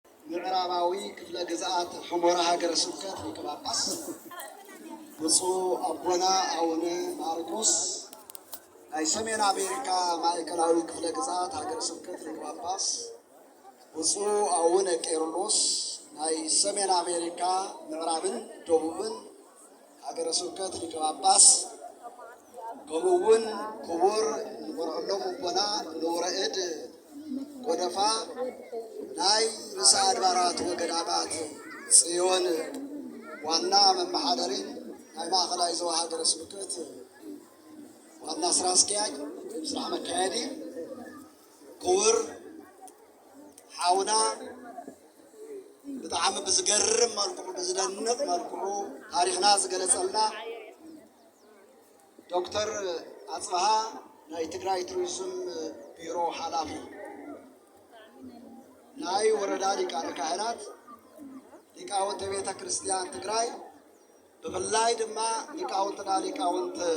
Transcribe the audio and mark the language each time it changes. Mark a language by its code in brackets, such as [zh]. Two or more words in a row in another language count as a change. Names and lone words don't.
[ti] ምዕራባዊ ክፍለ ግዛት ሑመራ ሀገረ ስብከት ሊቀ ጳጳስ ብፁዕ አቡነ አቡነ ማርቆስ ናይ ሰሜን አሜሪካ ማዕከላዊ ክፍለ ግዛት ሀገረ ስብከት ሊቀ ጳጳስ ብፁዕ አቡነ ቄርሎስ ናይ ሰሜን አሜሪካ ምዕራብን ደቡብን ሀገረ ስብከት ሊቀ ጳጳስ ከምኡውን ክቡር ንቆርዖሎም አቦና ንውረእድ ጎደፋ ናይ ርእሰ አድባራት ወገዳማት ጽዮን ዋና መማሕደሪ ናይ ማእከላይ ዞባ ሀገረ ስብከት ዋና ስራ አስኪያጅ ስራ መካሄዲ ክቡር ሓውና ብጣዕሚ ብዝገርም መልክዑ ብዝደንቕ መልክዑ ታሪክና ዝገለጸልና ዶክተር አጽብሃ ናይ ትግራይ ቱሪዝም ቢሮ ሓላፊ ናይ ወረዳ ሊቃነ ካህናት ሊቃውንተ ቤተ ክርስቲያን ትግራይ ብፍላይ ድማ ሊቃውንትና ሊቃውንት